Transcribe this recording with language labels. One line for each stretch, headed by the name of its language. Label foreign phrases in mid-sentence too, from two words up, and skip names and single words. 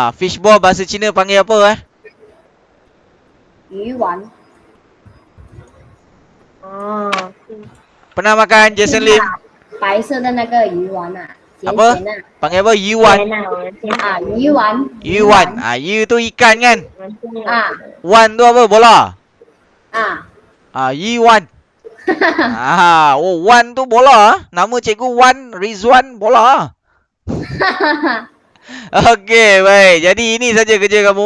English: Fish ball
Malay: bahasa Cina panggil apa?
Chinese: 鱼丸。
Malay: Pernah makan Jason Lim?
Chinese: 白色的那个鱼丸啊，咸
Malay: Apa?
Chinese: 咸的
Malay: Panggil apa? Yuan.
Chinese: 鱼丸。
Malay: Yuan. Yu tu ikan kan? 啊 Wan tu apa? Bola. 啊 Yuan. Wan tu bola. Nama cikgu Wan Rizwan bola. Okey, baik. Jadi ini saja kerja kamu.